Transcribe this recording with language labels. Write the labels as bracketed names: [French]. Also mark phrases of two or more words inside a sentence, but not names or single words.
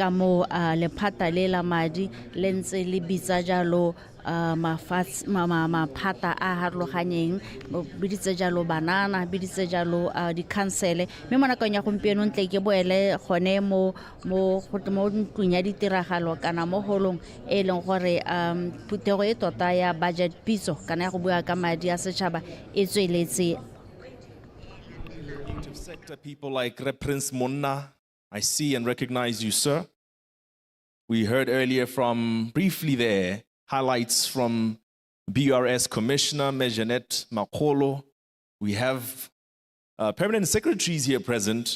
[Tswana] mo lephata le la madi le ntse le bitsa jalo maphata a harologaneng biditse jalo banana biditse jalo di-council mme mo nakong ya gompieno ntle ke boele gone mo ntlong ya ditiragalo kana mo holong e leng gore phuthego e tota ya budget pitso kana ya go bua ka madi a setšhaba e tsweletse. [English] Sector people like Prince Monna, I see and recognize you, sir. We heard earlier briefly there, highlights from BRS Commissioner Mejanet Makolo. We have permanent secretaries here present.